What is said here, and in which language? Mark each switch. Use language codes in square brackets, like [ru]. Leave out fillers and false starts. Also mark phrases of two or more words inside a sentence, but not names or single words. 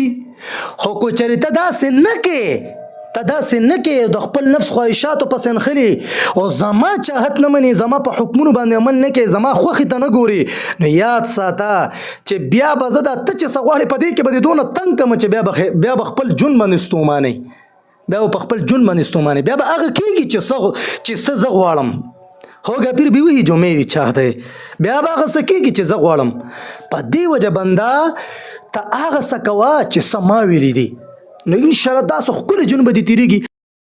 [ps] خو که چېرې ته داسې نه کې، ته داسې نه کې د خپل نفس خواهشاتو پسې نښلي او زما چاهت نه منې، زما په حکمونو باندې عمل نه کوې، زما خوښې ته نه ګورې، نو یاد ساته چې بیا به زه دا ته چې څه غواړې په دې کې به دې دونه تنګ کړم چې بیا به خپل ژوند باندې ستومانئ، بیا به په خپل ژوند باندې ستومانئ، بیا به هغه کېږي چې څه زه غواړم. [ur] ہوگا پھر بھی وہی جو میری چاہت ہے، [ps] بیا به هغه څه کېږي چې زه غواړم. په دې وجه بنده ته هغه څه کوه چې څه ما ویلي دي، نو انشاءالله داسې ښکلی ژوند به دې تېرېږي.